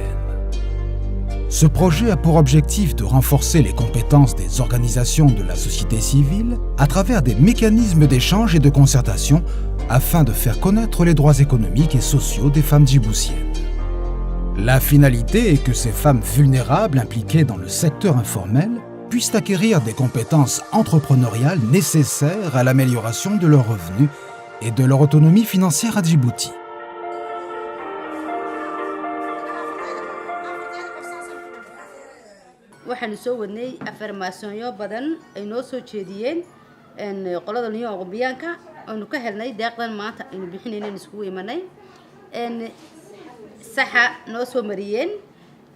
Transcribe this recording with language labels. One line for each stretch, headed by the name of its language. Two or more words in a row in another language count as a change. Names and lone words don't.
French: Ce projet a pour objectif de renforcer les compétences des organisations de la société civile à travers des mécanismes d'échange et de concertation afin de faire connaître les droits économiques et sociaux des femmes djiboutiennes. La finalité est que ces femmes vulnérables impliquées dans le secteur informel puissent acquérir des compétences entrepreneuriales nécessaires à l'amélioration de leurs revenus et de leur autonomie financière à Djibouti.
Somali: waxaan soo wadnay afirmaasyoonyo badan ay noo soo jeediyeen qolada Union Europeanka oo ka helnay deeqdan maanta aynu bixinayna isku imanay saxa noo soo mariyeen